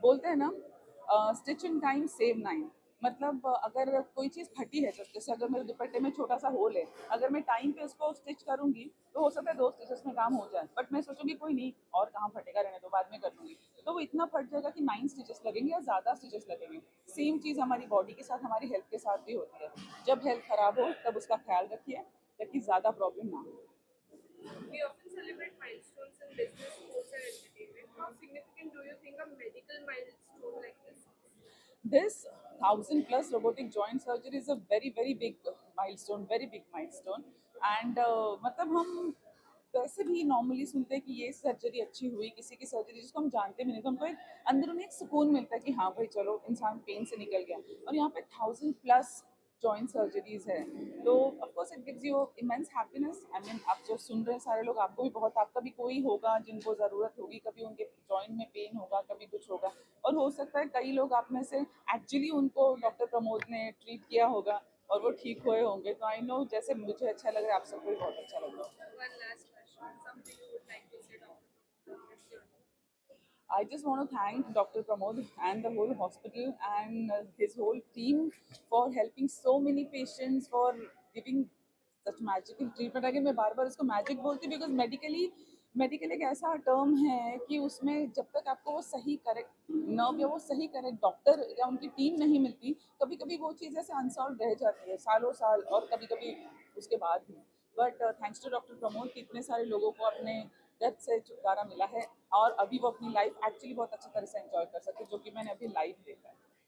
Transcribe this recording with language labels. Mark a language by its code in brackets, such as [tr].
[hi] बोलते हैं ना, [en] Stitch in time save nine. [hi] मतलब अगर कोई चीज फटी है, जैसे अगर मेरे दुपट्टे में छोटा सा होल है, अगर मैं टाइम पे उसको स्टिच करूंगी तो हो सकता है 2 स्टिचेस में काम हो जाए, बट मैं सोचूंगी कोई नहीं और कहाँ फटेगा, रहने दो बाद में कर लूंगी, तो वो इतना फट जाएगा कि 9 स्टिचेस लगेंगे या ज्यादा स्टिचेस लगेंगे। सेम चीज हमारी बॉडी के साथ, हमारी हेल्थ के साथ भी होती है। जब हेल्थ खराब हो तब उसका ख्याल रखिए ताकि ज्यादा प्रॉब्लम ना हो। [en] We often celebrate milestones in business, sports, and entertainment. How significant do you think a medical milestone like this is? This 1,000+ robotic joint surgery is a very big milestone, very big milestone. [hi] And मतलब हम वैसे भी normally सुनते हैं कि ये surgery अच्छी हुई, किसी की सर्जरी जिसको हम जानते भी नहीं, तो हमको एक अंदरूनी एक सुकून मिलता है कि हाँ भाई चलो इंसान पेन से निकल गया। और यहाँ पे 1,000+ जॉइंट सर्जरीज है, तो [en] Of course it gives you immense happiness. [hi] I mean आप जो सुन रहे हैं सारे लोग, आपको भी बहुत, आपका भी कोई होगा जिनको ज़रूरत होगी, कभी उनके जॉइंट में पेन होगा, कभी कुछ होगा, और हो सकता है कई लोग आप में से एक्चुअली उनको डॉक्टर प्रमोद ने ट्रीट किया होगा और वो ठीक हुए होंगे। तो आई नो जैसे मुझे अच्छा लग रहा है, आप सबको भी बहुत अच्छा लग रहा है। [en] One last question. Something you would like to say, Dr. Pramod, on this journey. I just want to thank Dr. Pramod and the whole hospital and his whole team for helping so many patients, for giving such magical treatment। [hi] अगर मैं बार बार उसको magic बोलती हूँ, because medical एक ऐसा term है कि उसमें जब तक आपको वो सही करेक्ट नर्व या वो सही करेक्ट डॉक्टर या उनकी टीम नहीं मिलती, कभी कभी वो चीज़ ऐसे अनसॉल्व रह जाती है सालों साल, और कभी कभी उसके बाद भी। But thanks to doctor Pramod कि इतने सारे लोगों को अपने दर्द से छुटकारा मिला है, और अभी वो अपनी लाइफ एक्चुअली बहुत अच्छी तरह से एंजॉय कर सकते, जो कि मैंने अभी लाइव देखा है।